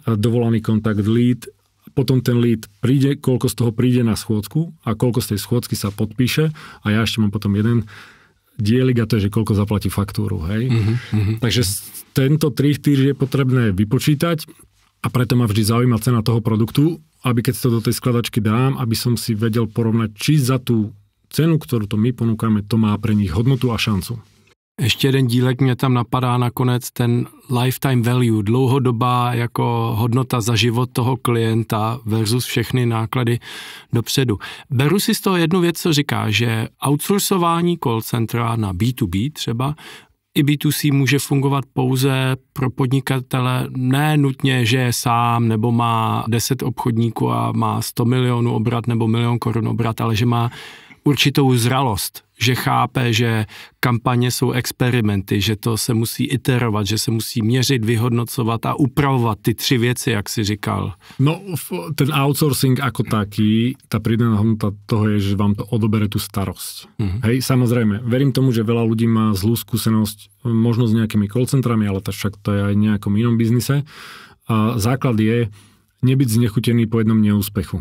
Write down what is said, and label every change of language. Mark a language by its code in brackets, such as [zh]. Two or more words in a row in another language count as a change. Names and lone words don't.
[sk] Dovolaný kontakt, lead, potom ten lead príde, koľko z toho príde na schôdzku a koľko z tej schôdzky sa podpíše a ja ešte mám potom jeden dielik a to je, že koľko zaplatí faktúru, hej. Takže tento 3-4 je potrebné vypočítať a preto ma vždy zaujíma cena toho produktu, aby keď to do tej skladačky dám, aby som si vedel porovnať, či za tú cenu, ktorú to my ponúkame, to má pre nich hodnotu a šancu. [cs] Ještě jeden dílek mě tam napadá nakonec, ten [en] lifetime value, [cs] dlouhodobá jako hodnota za život toho klienta versus všechny náklady dopředu. Beru si z toho jednu věc, co říká, že outsourcování call centra na B2B třeba i B2C může fungovat pouze pro podnikatele, ne nutně, že je sám nebo má 10 obchodníků a má 100 milionů obrat nebo 1 milion korun obrat, ale že má určitou zralost, že chápe, že kampaně jsou experimenty, že to se musí iterovat, že se musí měřit, vyhodnocovat a upravovat ty 3 věci, jak si říkal. [sk] No, ten outsourcing ako taký, tá pridaná hodnota toho je, že vám to odobere tú starosť. Hej, samozrejme, verím tomu, že veľa ľudí má zlú skúsenosť, možno s nejakými call centrami, ale však to je aj v nejakom inom biznise. A základ je nebyť znechutený po jednom neúspechu.